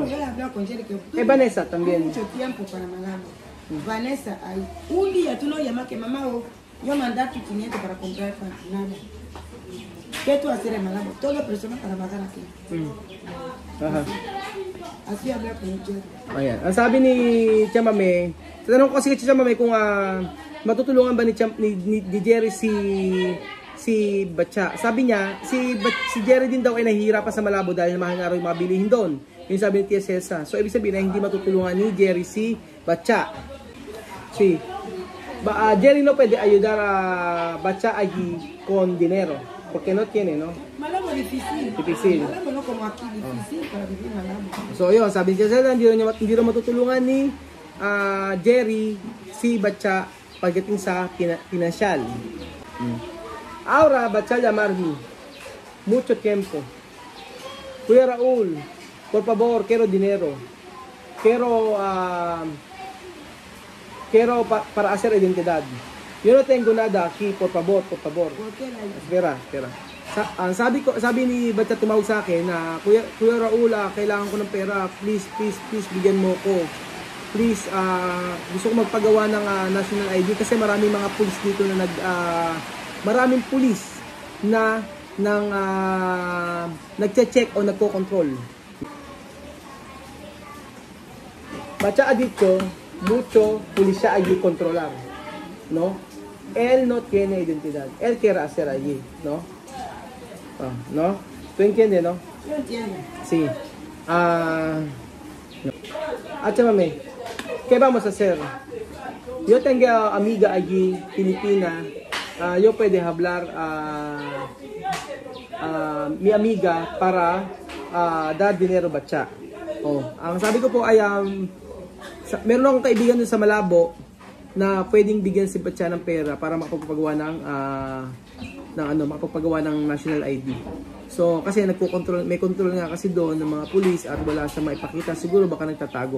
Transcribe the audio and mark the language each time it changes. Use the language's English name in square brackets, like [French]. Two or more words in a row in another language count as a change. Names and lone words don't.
[Spanish] Yo he hablado con Jerry que Vanessa también. mucho tiempo para Malabo. Vanessa, un día tú no llamas que mamá, yo mandar tu 500 para comprar pan, nada. ¿Qué tú hacer en Malabo? Toda persona para pagar aquí. Aha. Así hablé con Jerry. [Filipino] Ayan. Ang sabi ni Chamame, tanong ko kasi kay Chamame kung matutulungan ba ni Jerry si Batcha. Sabi niya, si Jerry din daw ay nahihirapan sa Malabo dahil mahal nga raw yung mga bilihin doon. Yung sabi ni Tia Celsa. So ibig sabihin na hindi matutulungan ni Jerry si Batcha. [Spanish] Jerry no puede ayudar a Batcha allí con dinero. porque no tiene, no? Malabo difícil. Difícil. Malabo no como aquí, difícil para vivir Malabo. [Filipino] So yun, sabi niya sila, hindi rin matutulungan ni Jerry si Batcha pagdating sa pinansyal. [Spanish] Ahora, Batcha llamarme mucho tiempo. Kuya Raul, por favor, quiero dinero. Quiero para hacer identidad. Yo no tengo nada aquí, por favor, por favor. ¿Por qué la Espera. [Filipino] Sabi ni Batcha tumawag sa akin na Kuya Raul, kailangan ko ng pera. Please bigyan mo ko. Please, gusto ko magpagawa ng [English] national ID [Filipino] kasi maraming mga pulis dito na maraming pulis na nagche-check o nagko-control. [Spanish] Batcha ha dicho, mucho policía allí controlar, ¿no? Él no tiene identidad, él quiere hacer allí, ¿no? ¿No? ¿Tú entiendes, no? Yo entiendo. Sí. Mami, ¿qué vamos a hacer? Yo tengo amiga allí, Filipina. Yo puedo hablar mi amiga para dar dinero Batcha. [Filipino] Ang sabi ko po ay meron akong kaibigan dun sa Malabo na pwedeng bigyan si Batcha ng pera para makapagpagawa ng [English] national ID. [Filipino] So kasi may control nga kasi doon ng mga pulis at wala siya maipakita, siguro baka nagtatago.